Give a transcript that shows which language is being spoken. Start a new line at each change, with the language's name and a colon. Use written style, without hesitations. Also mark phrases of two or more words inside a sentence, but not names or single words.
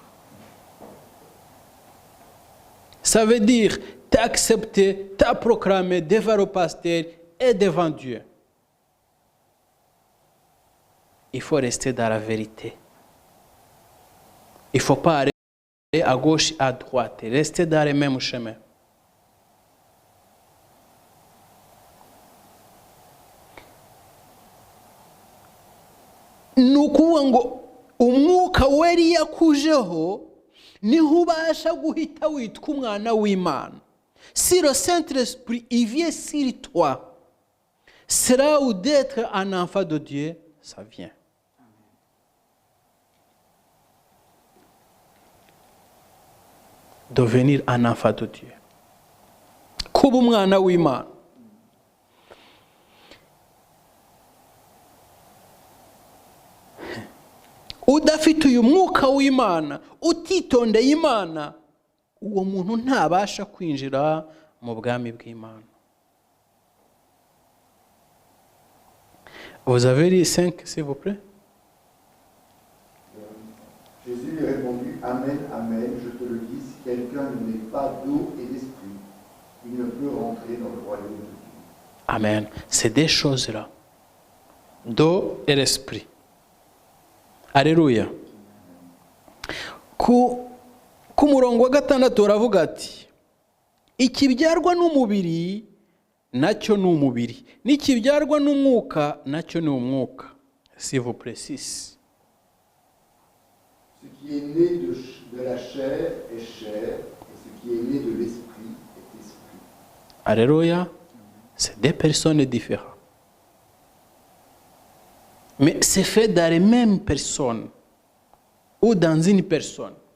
French: Ça veut dire, tu as accepté, tu as proclamé devant le pasteur et devant Dieu. Il faut rester dans la vérité. Il ne faut pas aller à gauche, à droite, rester dans le même chemin.
Kinyarwanda: Ni ukuvuga ngo umwuka wari yakujeho niho ubasha guhita witwa umwana w'Imana.
French: Si le Saint-Esprit il vient sur toi, c'est là où d'être un enfant de Dieu, ça vient. Devenir un enfant de Dieu.
Kinyarwanda: Kuba umwana w'Imana. Udafite uyu mwuka w'Imana, utitondeye Imana, uwo muntu ntabasha kwinjira mu bwami bw'Imana.
French: Vous avez les 5, s'il vous plaît? Jésus lui répondit, Amen, Amen, je te le dis, si quelqu'un ne naît pas d'eau et d'esprit, il ne peut rentrer dans le royaume de Dieu. Amen. C'est des choses-là. D'eau et l'esprit. Alléluia.
Kinyarwanda: Ku murongo wa 6 uravuga ati, ikibyarwa n'umubiri nacyo ni umubiri, n'ikibyarwa n'umwuka nacyo ni umwuka.
French: S'il vous plaît, 6. Ce qui est né de la chair est chair, et ce qui est né de l'esprit est esprit. Alléluia. C'est deux personnes différentes. Mais c'est fait dans les mêmes personnes ou dans une personne.